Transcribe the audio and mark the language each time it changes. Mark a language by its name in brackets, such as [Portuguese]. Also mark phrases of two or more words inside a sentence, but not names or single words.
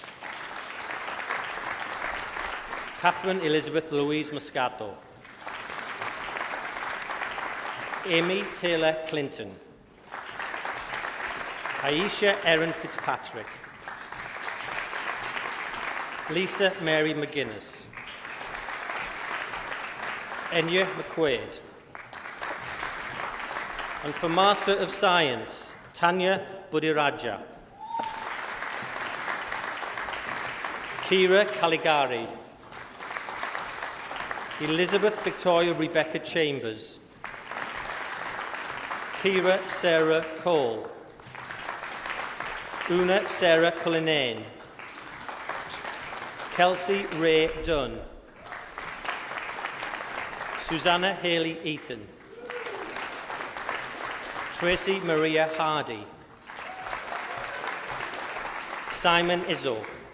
[English] Catherine Elizabeth Louise Moscato. Amy Taylor Clinton. Aisha Erin Fitzpatrick. Lisa Mary McGuinness. Enya McQuaid. And for Master of Science, Tanya Budiraja. Kira Caligari. Elizabeth Victoria Rebecca Chambers. Kira Sarah Cole. Una Sarah Cullinane. Kelsey Ray Dunn. Susanna Haley Eaton. Tracy Maria Hardy. Simon Izzo.